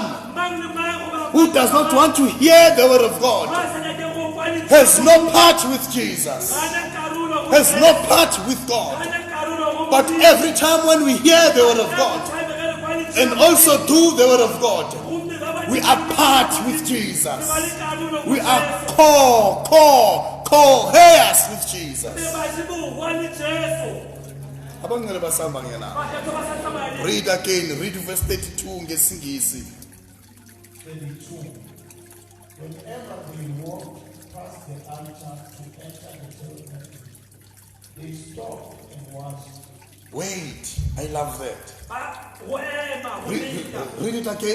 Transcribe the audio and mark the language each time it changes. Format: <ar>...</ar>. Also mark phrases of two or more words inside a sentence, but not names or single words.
<st>Mang le mang o ba-</st> <en>who does not want to hear the word of God</en> <nso>ba sa nyake go kwa lentswe.</nso> <en>has no part with Jesus,</en> <st>Hana karolo ho</st> <en>has</en> <st>Jesu.</st> <en>no part with God.</en> <st>Hana karolo ho</st> <en>But</en> <st>Modimo.</st> <en>every time when we hear the word of God and also do the word of God, we are part with Jesus. We are co-heirs with Jesus.</en> <zu>Abangcwele basihamba ngena.</zu> <en>Read again, read verse 32 ngesingisi. 32. Whenever they walked past the altar to enter the tabernacle, they stopped and washed. Wait, I love that. Read it again.</en>